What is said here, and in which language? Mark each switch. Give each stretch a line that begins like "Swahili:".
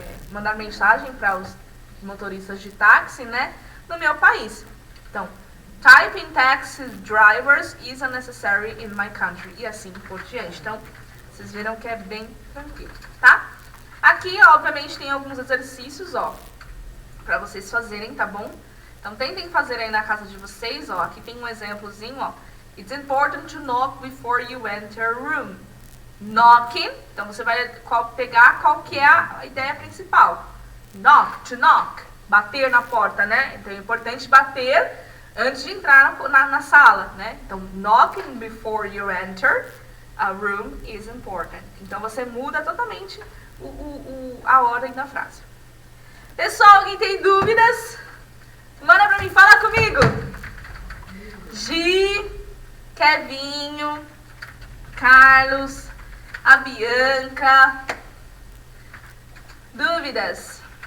Portuguese: Mandar mensagem para os motoristas de táxi, né? No meu país. Então,
English: typing taxi drivers is unnecessary in my country.
Portuguese: E assim por diante. Então, vocês viram que é bem tranquilo, tá? Aqui, obviamente, tem alguns exercícios, para vocês fazerem, tá bom? Então, tentem fazer aí na casa de vocês, Aqui tem um exemplozinho,
English: It's important to knock before you enter a room.
Portuguese: Knocking, então você vai pegar qual que é a ideia principal. Knock, to knock, bater na porta, né? Então, é importante bater antes de entrar na sala, né? Então,
English: knocking before you enter a room is important.
Portuguese: Então, você muda totalmente a ordem da frase. Pessoal, alguém tem dúvidas? Manda pra mim, fala comigo. Gi, Kevinho, Carlos, a Bianca. Dúvidas?